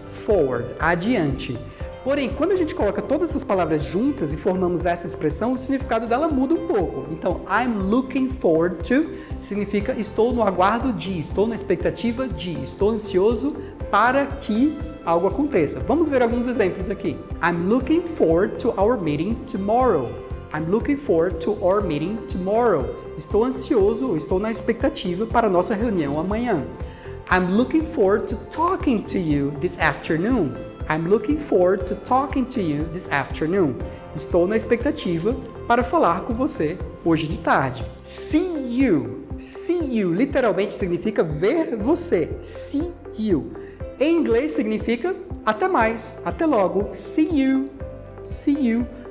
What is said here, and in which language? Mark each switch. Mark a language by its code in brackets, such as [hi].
[pt] Forward, adiante. Porém, quando a gente coloca todas essas palavras juntas e formamos essa expressão, o significado dela muda um pouco. Então, [en] I'm looking forward to [pt] significa estou no aguardo de, estou na expectativa de, estou ansioso para que algo aconteça. Vamos ver alguns exemplos aqui. [en] I'm looking forward to our meeting tomorrow. I'm looking forward to our meeting tomorrow. [pt] Estou ansioso ou estou na expectativa para a nossa reunião amanhã. [en] I'm looking forward to talking to you this afternoon. I'm looking forward to talking to you this afternoon. [pt] Estou na expectativa para falar com você hoje de tarde. [en] See you. See you [pt] literalmente significa ver você. [en] See you. [pt] Em inglês significa até mais, até logo. [en] See you. See you.